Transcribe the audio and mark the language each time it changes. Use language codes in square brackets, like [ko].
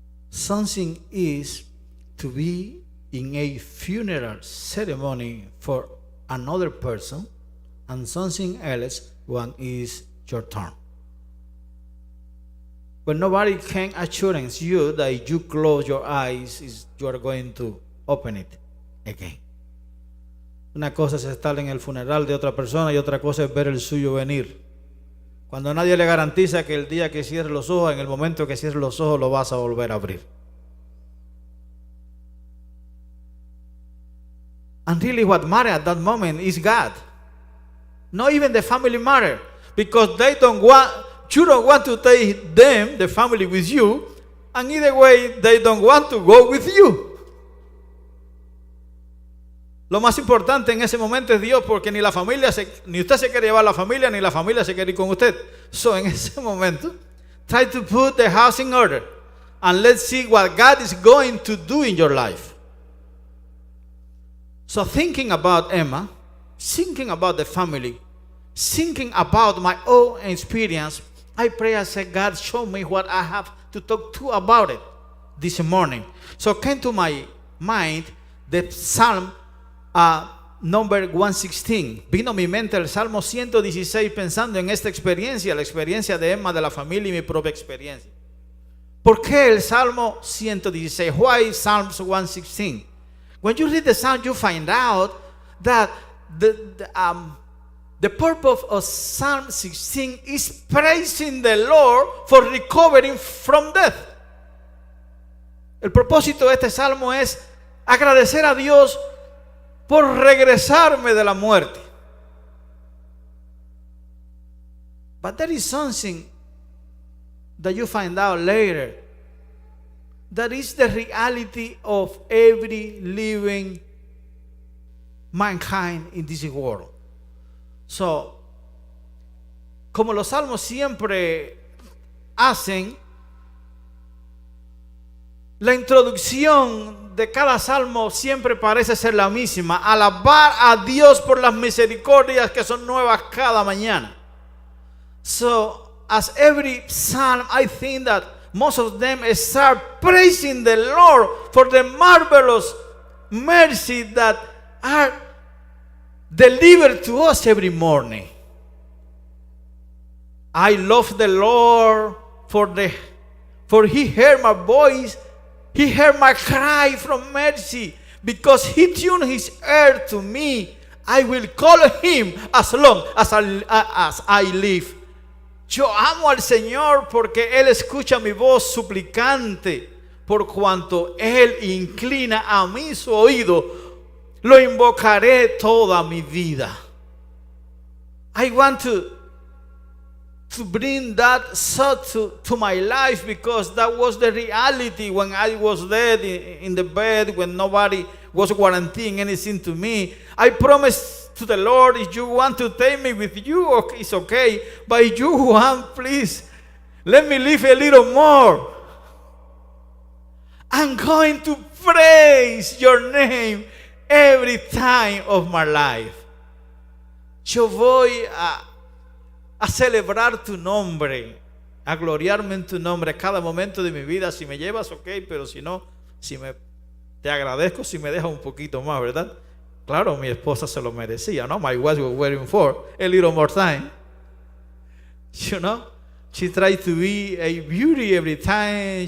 [en] Something is to be in a funeral ceremony for another person, and something else when is your turn. But nobody can assure you that if you close your eyes, you are going to open it again. [es] Una cosa es estar en el funeral de otra persona y otra cosa es ver el suyo venir. Cuando nadie le garantiza que el día que cierre los ojos, en el momento que cierre los ojos, lo vas a volver a abrir. [en] And really what matters at that moment is God. Not even the family matter. Because you don't want to take them, the family, with you. And either way, they don't want to go with you. [es] Lo más importante en ese momento es Dios, porque ni usted se quiere llevar la familia, ni la familia se quiere ir con usted. [en] So [es] en ese momento, [en] try to put the house in order. And let's see what God is going to do in your life. So thinking about Emma, thinking about the family, thinking about my own experience, I pray, I said, God, show me what I have to talk to about it this morning. So came to my mind the Psalm number 116. [es] Vino a mi mente el Salmo 116 pensando en esta experiencia, la experiencia de Emma, de la familia y mi propia experiencia. ¿Por qué el Salmo 116? [en] Why Psalms 116? When you read the Psalm, you find out that the purpose of Psalm 16 is praising the Lord for recovering from death. [es] El propósito de este salmo es agradecer a Dios por regresarme de la muerte. [en] But there is something that you find out later. That is the reality of every living mankind in this world. [es] So, como los salmos siempre hacen, la introducción de cada salmo siempre parece ser la misma: alabar a Dios por las misericordias que son nuevas cada mañana. [en] So, as every psalm, I think that most of them start praising the Lord for the marvelous mercy that are delivered to us every morning. I love the Lord for He heard my voice. He heard my cry from mercy. Because He tuned His ear to me, I will call Him as long as I live. [es] Yo amo al Señor porque Él escucha mi voz suplicante, por cuanto Él inclina a mí su oído, lo invocaré toda mi vida. [en] I want to bring that thought to my life, because that was the reality when I was dead in the bed, when nobody was guaranteeing anything to me. I promised to the Lord. If you want to take me with you, okay, it's okay. But if you want, please, let me live a little more. I'm going to praise your name every time of my life. [es] Yo voy a celebrar tu nombre, a gloriarme en tu nombre cada momento de mi vida. Si me llevas, ok, pero si no, te agradezco si me dejas un poquito más, ¿verdad? Claro, mi esposa se lo merecía, ¿no? [en] My wife was waiting for a little more time. You know, she tried to be a beauty every time.